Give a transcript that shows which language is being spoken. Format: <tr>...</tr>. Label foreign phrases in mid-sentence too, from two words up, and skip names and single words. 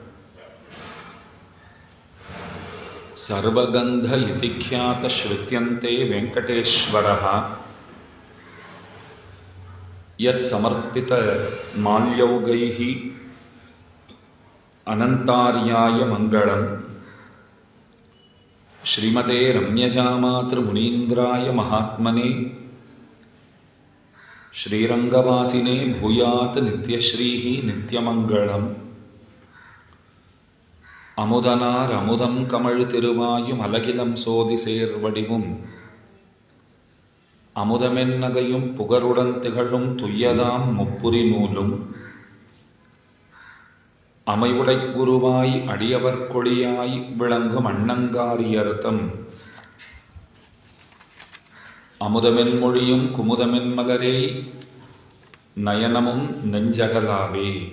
<sa>सर्वगन्धयतिख्यातश्रुत्यन्ते वेङ्कटेश्वरः यत्समर्पितमाल्यौगैः अनन्तार्याय मङ्गलम्। श्रीमते रम्यजामातृमुनीन्द्राय महात्मने श्रीरङ्गवासिने भूयात् नित्यश्रीः नित्यमङ्गलम्।</sa> <ta>அமுதனார் அமுதம் கமழ் திருவாயும் அலகிலம் சோதி சேர்வடிவும் அமுதமென்னகையும் புகருடன் திகழும் துய்யதாம் முப்புரி நூலும் அமைவுடை குருவாய் அடியவர் கொடியாய் விளங்கும் அண்ணங்காரியர்த்தம் அமுதமென் மொழியும் குமுதமென் மலரே நயனமும் நெஞ்சகலாவே.</ta>